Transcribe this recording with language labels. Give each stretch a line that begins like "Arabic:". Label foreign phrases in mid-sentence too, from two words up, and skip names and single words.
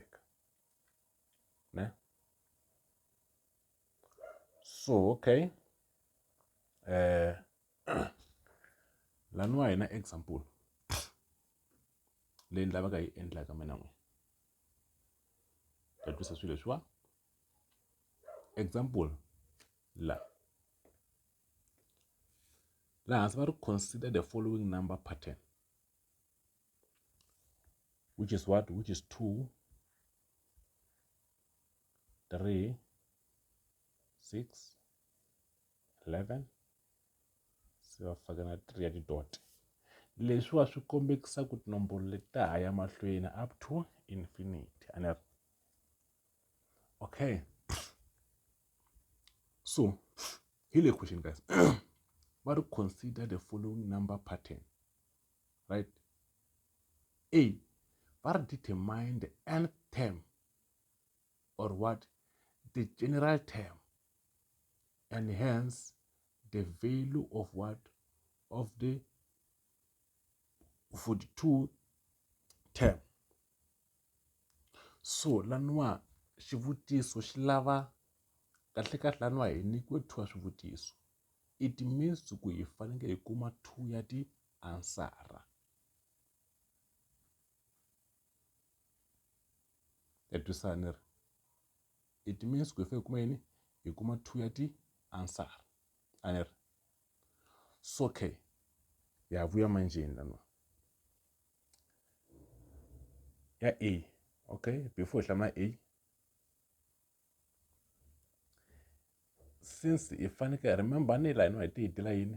English: Ne? So okay.
Tsonga: Lanwa ina example. Le ndlava ka yi endla ka mina n'we. Ta twisa swilo leswiwa.
English: Example
Tsonga: la hansi va ri
English: consider the following number pattern, which is what? Which is 2 3 6 11.
Tsonga: Se va faka na 3 ya ti dot. Leswiwa swi kombekisa ku tinomboro leti ta haya mahlweni up to infinity.
English: And okay, so here's a question, guys. But consider the following number pattern, right? A, but determine the nth term, or what? The general term, and hence the value of what? Of the 42 term.
Tsonga: So lanwa xivutiso xi lava kahle kahle laniwa hi nyikiwe 2 wa swivutiso.
English: It means
Tsonga: ku hi faneke hi kuma 2 ya ti-ansara. Ya twisana ri?
English: It means
Tsonga: ku hi faneke hi kuma yini? Hi kuma 2 ya ti-ansara. A ni ri?
English: So okay,
Tsonga: ya vuya manjeni laniwa. Ya A, okay, before hi hlamula A, since hi faneke remember ni laniwa hi tirha yini?